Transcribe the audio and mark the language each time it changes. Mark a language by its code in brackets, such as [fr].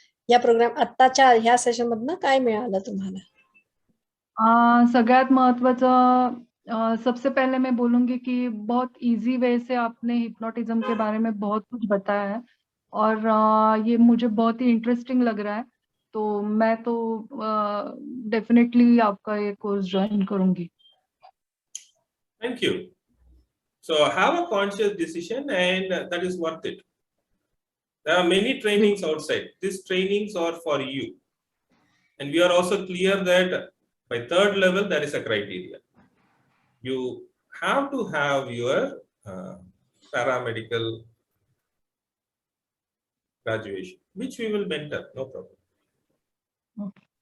[mr] या प्रोग्राम आत्ताच्या ह्या सेशन मधनं काय मिळालं तुम्हाला? सगळ्यात महत्वाचं [hi] सबसे पहले मैं बोलूंगी कि बहुत इजी वे से आपने हिप्नोटिज्म के बारे में बहुत कुछ बताया है और ये मुझे बहुत ही इंटरेस्टिंग लग रहा है, तो मैं तो डेफिनेटली आपका ये कोर्स ज्वाइन करूंगी. [en] Thank you. So have a conscious decision and that is worth it. There are many trainings outside. These trainings are for you. And we are also clear that by third level, there is a criteria. You have to have your paramedical graduation, which we will mentor, no problem.